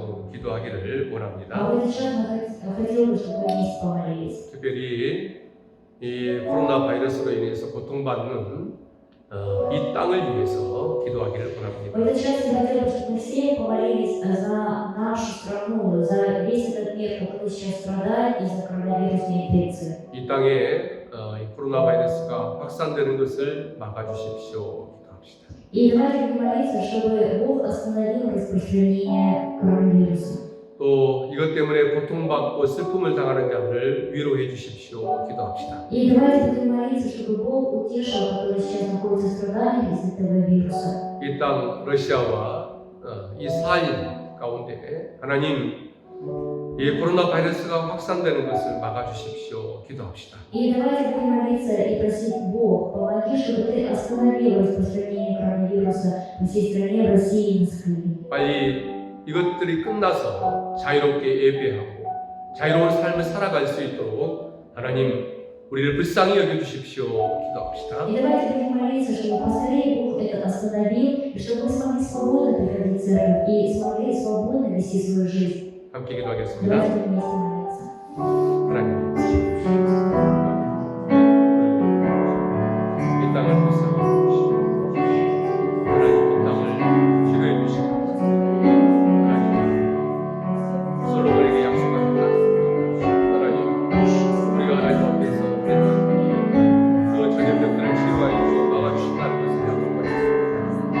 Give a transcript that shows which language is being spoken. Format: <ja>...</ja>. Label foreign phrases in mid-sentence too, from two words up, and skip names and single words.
<ko>기도하기를 원합니다.</ko> <ru>А вот сейчас хотел бы, чтобы мы вместе помолились.</ru> <ko>특별히 이 코로나 바이러스로 인해서 고통받는 이 땅을 위해서 기도하기를</ko> <ru>В</ru> <ko>원합니다.</ko> <ru>этот час я хотела бы, чтобы мы все помолились за нашу страну, за весь этот мир, который сейчас страдает из-за коронавирусной инфекции.</ru> <ko>이 땅에 이 코로나 바이러스가 확산되는 것을 막아주십시오. 기도합시다.</ko> <ru>И давайте будем молиться, чтобы Бог остановил распространение коронавируса.</ru> <ko>또 이것 때문에 고통받고 슬픔을 당하는 자들을 위로해 주십시오. 기도합시다.</ko> <ru>И давайте будем молиться, чтобы Бог утешил, который сейчас находится в страданиях из этого вируса.</ru> <ko>이 땅 러시아와 이 사인 가운데 하나님 이 코로나 바이러스가 확산되는 것을 막아주십시오. 기도합시다.</ko> <ru>И давайте будем молиться и просить Бог, помоги, чтобы Ты остановил распространение коронавируса по всей стране, в России и на Украине.</ru> <ko>빨리 이것들이 끝나서 자유롭게 예배하고 자유로운 삶을 살아갈 수 있도록 하나님 우리를 불쌍히 여겨주십시오. 기도합시다.</ko> <ru>И давайте будем молиться, чтобы поскорее Бог это остановил, и чтобы мы смогли свободно приходить в церковь и смогли свободно вести свою жизнь.</ru> <ko>함께 기도하겠습니다.</ko> <ru>Давайте будем вместе молиться.</ru> <ko>하나님 이 땅을 불쌍히 여겨주시고 하나님 이 땅을 치료해 주시고 하나님 솔로몬에게 약속하셨다. 하나님 우리가 하나님 앞에서 그 전염병들을 치유하여 막아주신다는 것을 약속하셨습니다.</ko>